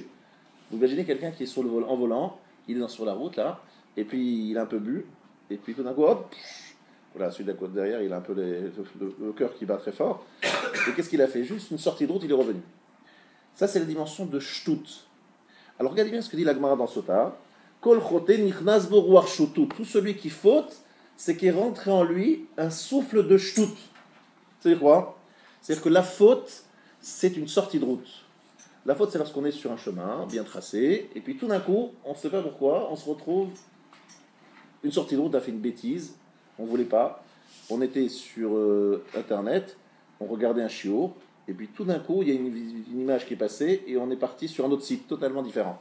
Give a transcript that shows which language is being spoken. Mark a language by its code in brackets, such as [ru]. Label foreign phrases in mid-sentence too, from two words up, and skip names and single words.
[fr] Vous imaginez quelqu'un qui est sur en volant, il est sur la route là, et puis il a un peu bu, et puis tout d'un coup, hop, voilà, celui derrière, il a un peu le cœur qui bat très fort. Et qu'est-ce qu'il a fait? Juste une sortie de route, il est revenu. Ça, c'est la dimension de Shtut. Alors regardez bien ce que dit la Gemara dans Sota. [he] כל חוטא נכנס בו רוח שטות. [fr] Tout celui qui faute, c'est qu'il est rentré en lui un souffle de Shtut. C'est-à-dire quoi? C'est-à-dire que la faute, c'est une sortie de route. La faute, c'est lorsqu'on est sur un chemin bien tracé, et puis tout d'un coup, on ne sait pas pourquoi, on se retrouve une sortie de route, on a fait une bêtise, on ne voulait pas, on était sur Internet, on regardait un chiot, et puis tout d'un coup, il y a une image qui est passée, et on est parti sur un autre site totalement différent.